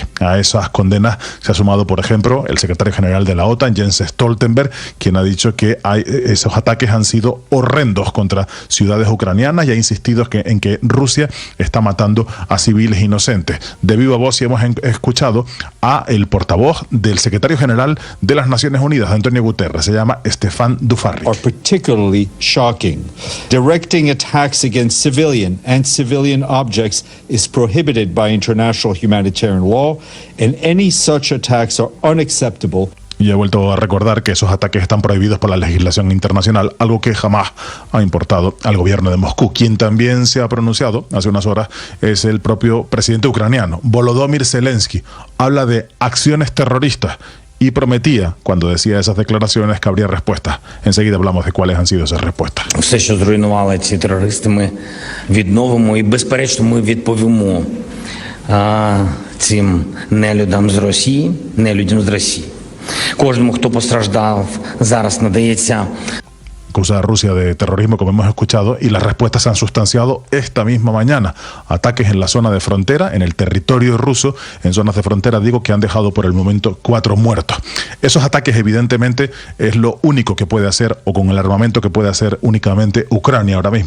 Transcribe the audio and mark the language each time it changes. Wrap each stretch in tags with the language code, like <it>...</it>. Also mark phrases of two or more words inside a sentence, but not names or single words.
<es>A esas condenas se ha sumado, por ejemplo, el secretario general de la OTAN, Jens Stoltenberg, quien ha dicho que esos ataques han sido horrendos contra ciudades ucranianas y ha insistido en que Rusia está matando a civiles inocentes. De viva voz, y hemos escuchado a el portavoz del secretario general de las Naciones Unidas, Antonio Guterres, se llama Stefan Dujarric.</es> <en>Are particularly shocking. Directing attacks against civilian and civilian objects is prohibited by international humanitarian law, and any such attacks are unacceptable.</en> <es>Y he vuelto a recordar que esos ataques están prohibidos por la legislación internacional, algo que jamás ha importado al gobierno de Moscú. Quien también se ha pronunciado hace unas horas es el propio presidente ucraniano, Volodymyr Zelensky. Habla de acciones terroristas y prometía, cuando decía esas declaraciones, que habría respuestas. Enseguida hablamos de cuáles han sido esas respuestas.</es> <uk>Все, що зруйнували ці терористи, ми відновимо і, безперечно, ми відповімо цим нелюдам з Росії, нелюдям з Росії. Кожному, хто постраждав, зараз надається</uk> <es>Acusa a Rusia de terrorismo, como hemos escuchado, y las respuestas se han sustanciado esta misma mañana. Ataques en la zona de frontera, en el territorio ruso, en zonas de frontera, digo, que han dejado por el momento 4 muertos. Esos ataques, evidentemente, es lo único que puede hacer, o con el armamento que puede hacer únicamente Ucrania ahora mismo.</es>